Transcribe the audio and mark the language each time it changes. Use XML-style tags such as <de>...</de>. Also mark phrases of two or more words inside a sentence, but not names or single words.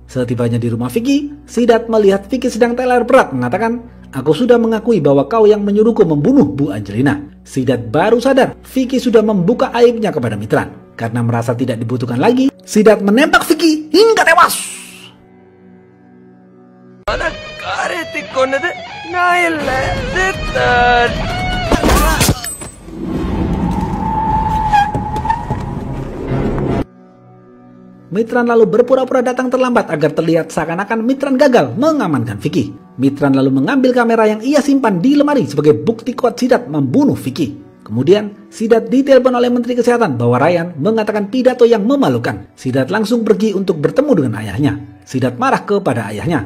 <id>Setibanya di rumah Vicky, Sidat melihat Vicky sedang teler berat mengatakan, aku sudah mengakui bahwa kau yang menyuruhku membunuh Bu Angelina. Sidat baru sadar Vicky sudah membuka aibnya kepada Mitran. Karena merasa tidak dibutuhkan lagi, Sidat menembak Vicky hingga tewas.</id> <ta>கொன்னது நான் இல்ல சித்தர்.</ta> <id>Mitran lalu berpura-pura datang terlambat agar terlihat seakan-akan Mitran gagal mengamankan Vicky. Mitran lalu mengambil kamera yang ia simpan di lemari sebagai bukti kuat Sidat membunuh Vicky. Kemudian, Sidat ditelepon oleh Menteri Kesehatan bahwa Ryan mengatakan pidato yang memalukan. Sidat langsung pergi untuk bertemu dengan ayahnya. Sidat marah kepada ayahnya.</id>